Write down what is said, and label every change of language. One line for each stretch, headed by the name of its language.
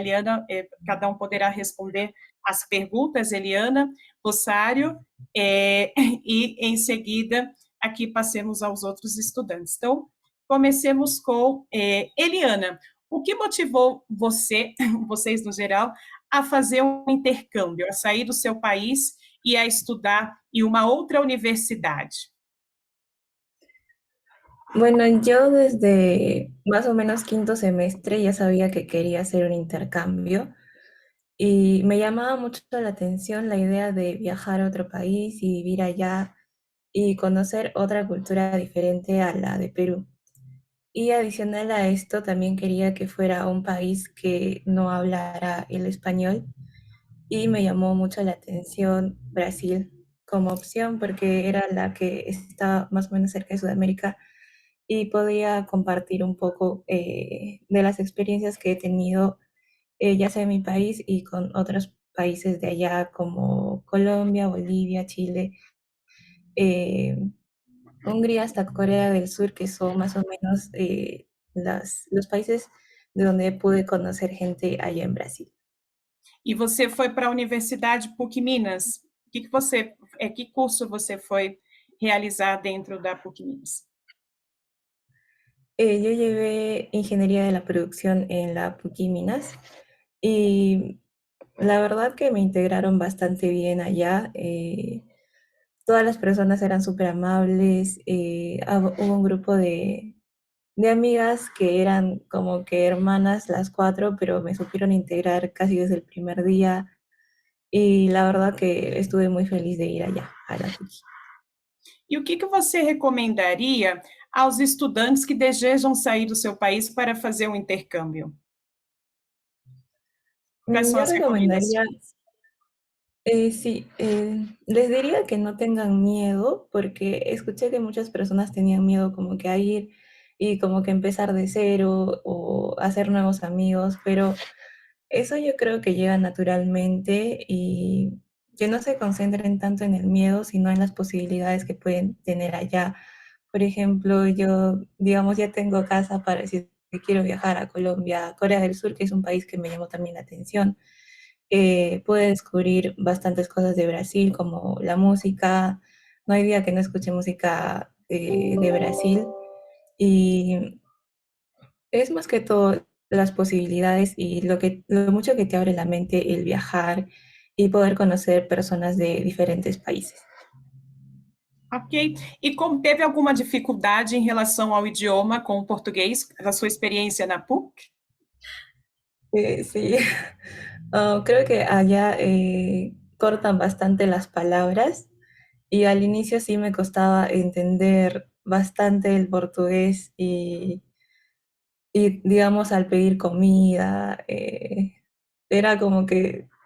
Portuguese: Eliana, cada um poderá responder as perguntas, Eliana, Rossário, e em seguida aqui passemos aos outros estudantes. Então, comecemos com Eliana. O que motivou vocês no geral, a fazer um intercâmbio, a sair do seu país e a estudar em uma outra universidade?
Spanish: Bueno, yo desde más o menos quinto semestre ya sabía que quería hacer un intercambio y me llamaba mucho la atención la idea de viajar a otro país y vivir allá y conocer otra cultura diferente a la de Perú. Y adicional a esto, también quería que fuera un país que no hablara el español y me llamó mucho la atención Brasil como opción porque era la que estaba más o menos cerca de Sudamérica y podía compartir un poco de las experiencias que he tenido, ya sea en mi país y con otros países de allá como Colombia, Bolivia, Chile, Hungría hasta Corea del Sur, que son más o menos los países de donde pude conocer gente allá en Brasil.
Portuguese: E você foi para a Universidade PUC Minas. Que curso você foi realizar dentro da PUC Minas?
Spanish: Yo llevé ingeniería de la producción en la PUC Minas y la verdad que me integraron bastante bien allá. Todas las personas eran súper amables. Hubo un grupo de amigas que eran como que hermanas las cuatro, pero me supieron integrar casi desde el primer día. Y la verdad que estuve muy feliz de ir allá, a la PUC.
Portuguese: E o que você recomendaria aos estudantes que desejam sair do seu país para fazer um intercâmbio? Quais são as
Spanish: recomendaría,
Portuguese: recomendações?
Spanish: sí, les diría que no tengan miedo, porque escuché que muchas personas tenían miedo como que a ir y como que empezar de cero o hacer nuevos amigos, pero eso yo creo que llega naturalmente y que no se concentren tanto en el miedo, sino en las posibilidades que pueden tener allá. Por ejemplo, yo, digamos, ya tengo casa para decir que quiero viajar a Colombia, a Corea del Sur, que es un país que me llamó también la atención. Pude descubrir bastantes cosas de Brasil, como la música. No hay día que no escuche música de Brasil. Y es más que todo las posibilidades y lo mucho que te abre la mente el viajar y poder conocer personas de diferentes países. Ok.
Portuguese: E como teve alguma dificuldade em relação ao idioma com o português, a sua experiência na PUC?
Spanish: Sí, creo que allá cortan bastante las palabras y al inicio sí me costaba entender bastante el portugués y digamos al pedir comida, era como que